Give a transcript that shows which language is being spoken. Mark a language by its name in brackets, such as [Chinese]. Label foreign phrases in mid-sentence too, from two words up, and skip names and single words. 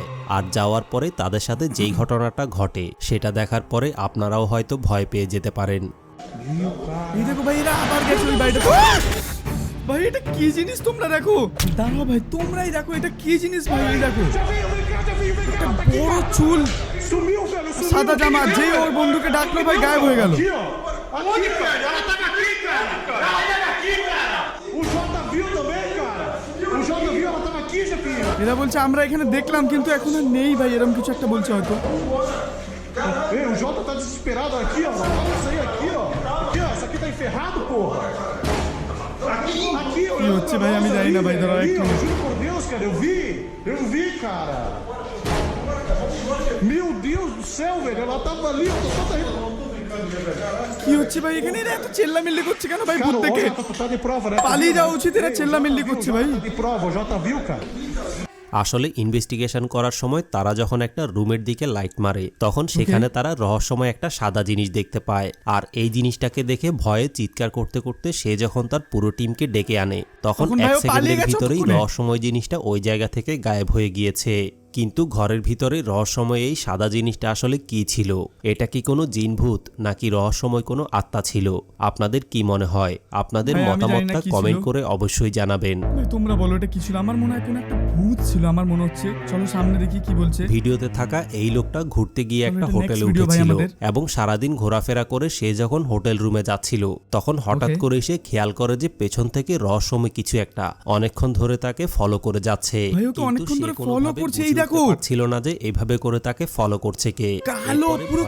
[Bangla] আর যাওয়ার পরে তাদের সাথে যেই ঘটনাটা ঘটে সেটা দেখার পরে আপনারাও হয়তো ভয় পেয়ে যেতে পারেন। এই দেখো ভাই এরা আবার গেছে ওই বাড়িটাতে। ভাই এটা কি জিনিস তোমরা দেখো, দাঁড়াও ভাই তোমরাই দেখো এটা কি জিনিস ভাই। এই দেখো একটা বড় চুল, [Portuguese] Sumiu, velho. Sumiu. [Bangla] সাদা জামা, যে ওর বন্ধুকে ডাকলো ভাই গায়েব হয়ে গেল। [Portuguese] Aqui, ó. Aqui, velho. Ela tava aqui, cara. Ela tava aqui, cara. O Jota viu também, cara. O Jota viu, ela tava aqui, Jefinho. [Bangla] এরা বলছে আমরা এখানে দেখলাম কিন্তু এখন আর নেই ভাই, এরকম কিছু একটা বলছে হয়তো। [Portuguese] Ei, o Jota tá desesperado aqui, ó. Olha isso aí aqui, ó. Aqui, ó. Isso aqui tá enferrado, porra. Aqui, ó. [Bangla] কি হচ্ছে ভাই আমি জানি না ভাই, দাঁড়াও [Portuguese] Ali, [Bangla] একটু। [Portuguese] ó. Juro por Deus, cara. Eu vi, cara. Meu Deus do céu, velho. Ela tava ali, ó. Tô toda [Bangla] কি হচ্ছে ভাই এখানে, এরা এত চেল্লামিল্লি করছে কেন ভাই ভূত [Portuguese] Cara, [Bangla] দেখে? [Portuguese] olha, tá de prova, né? [Bangla] পালিয়ে যাওয়া উচিত, এরা চেল্লামিল্লি করছে ভাই। [Portuguese] Tá de prova, o Jota viu, cara. [Bangla] আসলে ইনভেস্টিগেশন করার সময় তারা যখন একটা রুমের দিকে লাইট মারে তখন সেখানে তারা রহস্যময় একটা সাদা জিনিস দেখতে পায়। আর এই জিনিসটাকে দেখে ভয়ে চিৎকার করতে করতে সে যখন তার পুরো টিমকে ডেকে আনে তখন তখন 1 ভাই ও পালিয়ে সেকেন্ডের গেছে ভিতরেই ততক্ষণে। রহস্যময় জিনিসটা ওই জায়গা থেকে গায়েব হয়ে গিয়েছে। কিন্তু ঘরের ভিতরে রহস্যময় এই সাদা জিনিসটা আসলে কি ছিল? এটা কি কোনো জিনভূত নাকি রহস্যময় কোনো আত্মা ছিল? আপনাদের কি মনে হয়? আপনাদের ভাই, আমি জানি না মতামতটা কি ছিল। কমেন্ট করে অবশ্যই জানাবেন। ভাই তোমরা বলো এটা কি ছিল, আমার মনে হয় কোনো একটা ভূত ছিল আমার মনে হচ্ছে। চলো সামনে দেখি কি বলছে। ভিডিওতে থাকা এই লোকটা ঘুরতে গিয়ে চলো, একটা এটা হোটেলে [English] next video ভাই [Bangla] উঠেছিল আমাদের। এবং সারাদিন ঘোরাফেরা করে সে যখন হোটেল রুমে যাচ্ছিল তখন হঠাৎ Okay. করে সে খেয়াল করে যে পেছন থেকে রহস্যময় কিছু একটা অনেকক্ষণ ধরে তাকে ফলো করে যাচ্ছে। ভাই, ওকে কিন্তু অনেকক্ষণ সে ধরে কোনোভাবে follow করছে, বুঝে এই উঠতে দেখো। পারছিল না যে এভাবে করে তাকে ফলো করছে কে। কালো, এরপরে পুরো